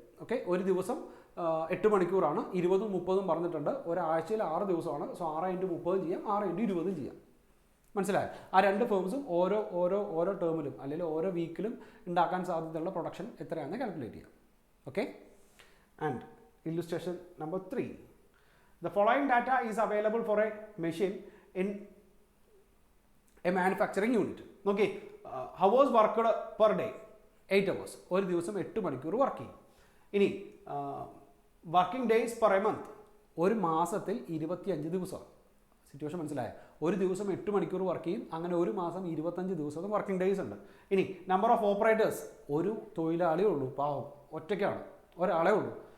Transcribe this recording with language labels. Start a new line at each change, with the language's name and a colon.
Malayalam: Okay, ഒരു ദിവസം 8 മണിക്കൂറാണ്, 20ഉം 30ഉം പറഞ്ഞിട്ടുണ്ട്. ഒരാഴ്ചയിൽ 6 ദിവസമാണ്. സോ 6 ഇൻറ്റു 30 ചെയ്യാം, 6 ഇൻറ്റു 20 ചെയ്യാം. മനസ്സിലായോ? ആ രണ്ട് ഫേംസും ഓരോ ടേമിലും അല്ലെങ്കിൽ ഓരോ വീക്കിലും ഉണ്ടാക്കാൻ സാധ്യതയുള്ള പ്രൊഡക്ഷൻ എത്രയാണെന്ന് കാൽക്കുലേറ്റ് ചെയ്യാം.
English: Okay, and illustration number 3. The following data is available for a machine in a manufacturing unit. നോക്കി, hours worked per day 8 hours.
Malayalam: ഒരു ദിവസം 8 മണിക്കൂർ വർക്ക് ചെയ്യും. ഇനി working days per A month, ഒരു മാസത്തിൽ 25 ദിവസമാണ്. സിറ്റുവേഷൻ മനസ്സിലായോ? ഒരു ദിവസം 8 മണിക്കൂർ വർക്ക് ചെയ്യും. അങ്ങനെ ഒരു മാസം 25 ദിവസം വർക്കിംഗ് ഡേയ്സ് ഉണ്ട്. ഇനി നമ്പർ ഓഫ് ഓപ്പറേറ്റേഴ്സ്, ഒരു തൊഴിലാളിയേ ഉള്ളൂ, പാവം ഒറ്റയ്ക്കാണ്, ഒരാളേ ഉള്ളൂ.